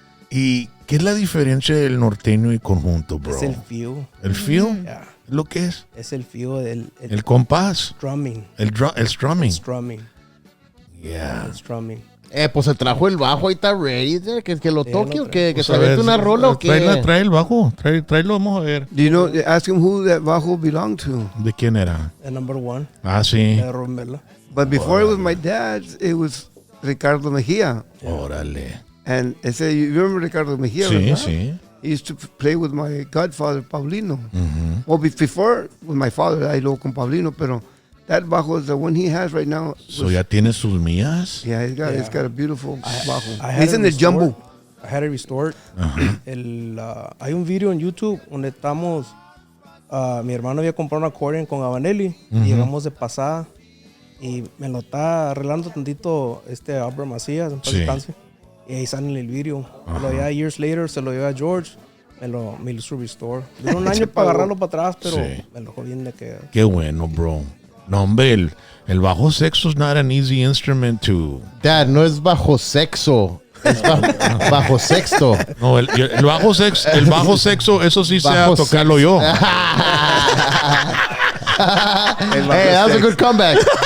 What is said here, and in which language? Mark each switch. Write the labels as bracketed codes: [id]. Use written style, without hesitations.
[es] ¿Y qué es la diferencia del norteño y conjunto, bro? Es el feel. ¿El feel? [en] Yeah. [es] ¿Lo que es? Es el feel. El compás. [en] Strumming. [es] El strumming. [en] Strumming. Yeah. [es] El strumming. Pues se trajo el bajo, ahí está ready. Que lo toque o que Pues se avente una rola o qué. Trae el bajo. Tráelo, vamos a ver. [en] Do you know, ask him who that bajo belonged to. [es] ¿De quién era? [en] El number one. [es] Ah, sí. De Ruben Vela. [en] But before it was my dad's, it was Ricardo Mejia. [es] Órale. [en] And I said, you remember Ricardo Mejia? [es] Sí, ¿verdad? sí. [en] He used to play with my godfather, Paulino. Well, before with my father, I [es] luego con Paulino, pero [en] that bajo is the one he has right now. [es] So ya tiene sus mías. [en] Yeah, he's got a beautiful bajo. I had He's it in the restored. jumbo. I had it restored. [es] Hay un video en YouTube donde estamos, mi hermano había comprado un accordion con Avanelli y llegamos de pasada y me lo está arreglando tantito Albert Macías, en paz descanse. Y ahí sale en el video. Pero ya [en] years later [es] se lo lleva a George, me lo hizo restore. Duró un año para agarrarlo para atrás, pero me lo jodí de que... Qué bueno, bro. No, hombre, el bajo sexto [en] is not an easy instrument to... [es] Dad, no es bajo sexo. Es bajo sexto. No, el bajo sexo, eso sí sé a tocarlo yo. [en] Hey, that was a good comeback.